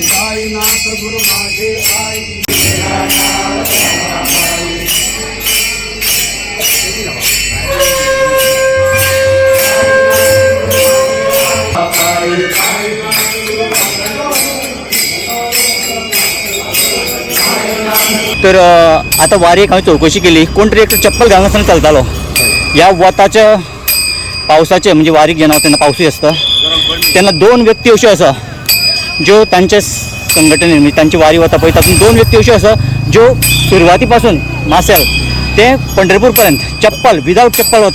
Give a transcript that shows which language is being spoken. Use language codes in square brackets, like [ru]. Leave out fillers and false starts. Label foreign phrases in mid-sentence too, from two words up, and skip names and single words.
[mr] साईनाथ गुरु माझे आई मजला ठाव जावा पायी. [kok] तर आता वारीक हांवें चौकशी केली. कोण तरी एक चप्पल घालनासतना चलतालो. ह्या वताच्या पावसाचे म्हणजे वारीक जेन्ना तेन्ना पावसूय आसता तेन्ना 2 व्यक्ती अश्यो आसा ज्यो तांच्या संघटनेन म्हणजे तांची वारी वता पळय तातूंत 2 व्यक्ती अश्यो आसा ज्यो सुरवाती पासून मासेल ते पंढरपूर पर्यंत चप्पल विदाउट चप्पल वतात.